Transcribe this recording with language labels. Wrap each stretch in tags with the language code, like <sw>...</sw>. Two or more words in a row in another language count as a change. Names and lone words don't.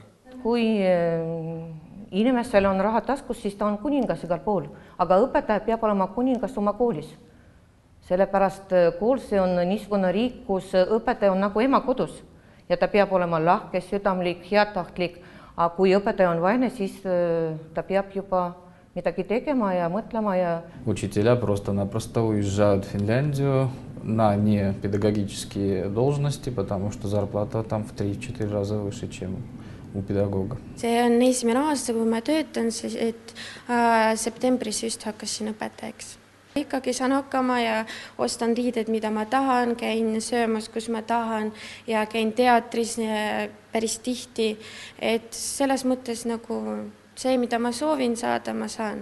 <et>Kui inimestel on raha taskus, siis ta on kuningas igal pool, aga õpetaja peab olema kuningas oma koolis. Sellepärast kool see on niisugune riik, kus õpetaja on nagu ema kodus ja ta peab olema lahke, südamlik, heatahtlik, aga kui õpetaja on vaene, siis ta peab juba midagi tegema ja mõtlema ja...</et> <ru>Учителя просто-напросто уезжают в Финляндию на не педагогические должности, потому что зарплата там в 3-4 раза выше, чем у pedagooga.</ru> <et>See on esimene aasta, kui ma töötan, et septembris just hakkasin õpetajaks. Ikkagi saan hakkama ja ostan riided, mida ma tahan, käin söömas, kus ma tahan ja käin teatris päris tihti. Et selles mõttes nagu see, mida ma soovin saada, ma saan.</et>